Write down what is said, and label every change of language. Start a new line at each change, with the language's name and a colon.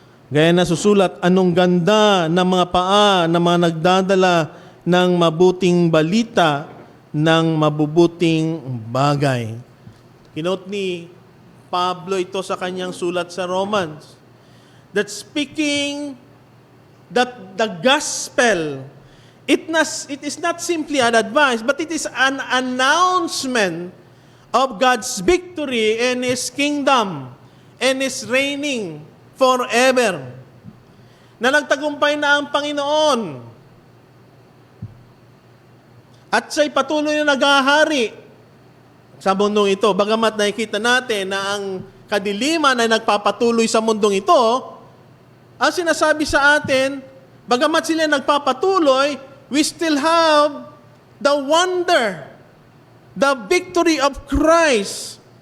Filipino: Gaya na susulat, anong ganda ng mga paa ng mga nagdadala ng mabuting balita, ng mabubuting bagay. Kinote ni Pablo ito sa kanyang sulat sa Romans,
English: that speaking that the gospel, it is not simply an advice, but it is an announcement of God's victory and His kingdom and His reigning forever.
Filipino: Na nagtagumpay na ang Panginoon. At siya'y patuloy na naghahari sa mundong ito. Bagamat nakikita natin na ang kadiliman ay nagpapatuloy sa mundong ito, ang sinasabi sa atin, bagamat sila nagpapatuloy,
English: we still have the wonder, the victory of Christ.